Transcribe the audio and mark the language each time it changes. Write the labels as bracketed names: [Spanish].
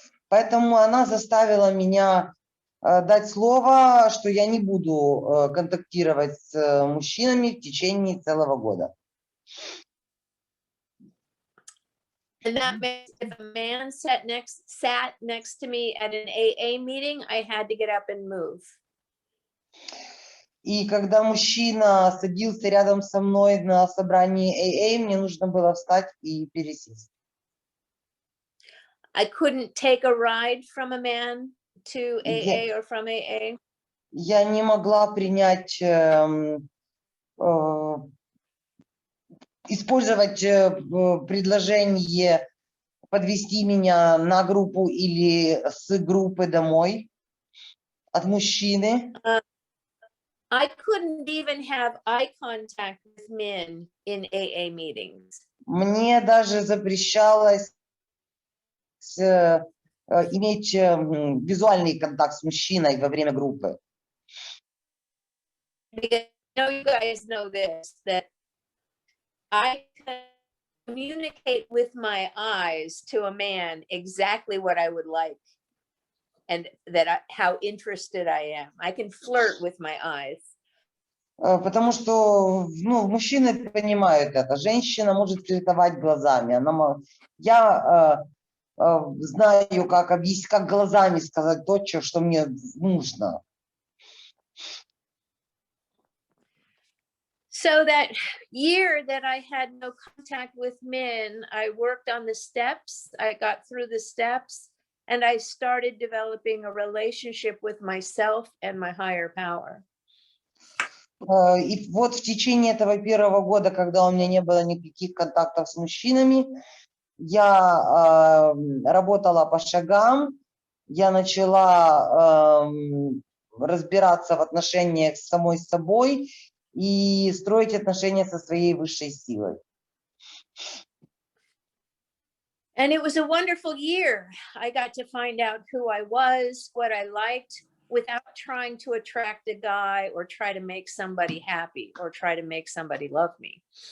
[Russian] Поэтому она заставила меня дать слово, что я не буду контактировать с мужчинами в течение целого года. [English] And that meant if a man sat next to me at an AA meeting, I had to get up and move. [Russian] И когда мужчина садился рядом со мной на собрании АА, мне нужно было встать и пересесть. [English] I couldn't take a ride from a man to AA or from AA. [Russian] Я не могла принять, использовать предложение подвести меня на группу или с группы домой от мужчины. [English] I couldn't even have eye contact with men in AA meetings. [Russian] Мне даже запрещалось иметь визуальный контакт с мужчиной во время группы. [English] Because I know you guys know this, that I can communicate with my eyes to a man exactly what I would like and how interested I am. I can flirt with my eyes. [Russian] Потому что мужчины понимают это. Женщина может флиртовать глазами. Я знаю, как глазами сказать то, что мне нужно. [English] So that year that I had no contact with men, I worked on the steps. I got through the steps and I started developing a relationship with myself and my higher power. [Russian] И вот в течение этого первого года, когда у меня не было никаких контактов с мужчинами, я работала по шагам, я начала разбираться в отношениях с самой собой и строить отношения со своей высшей силой. [English] And it was a wonderful year. I got to find out who I was, what I liked, without trying to attract a guy or try to make somebody happy or try to make somebody love me.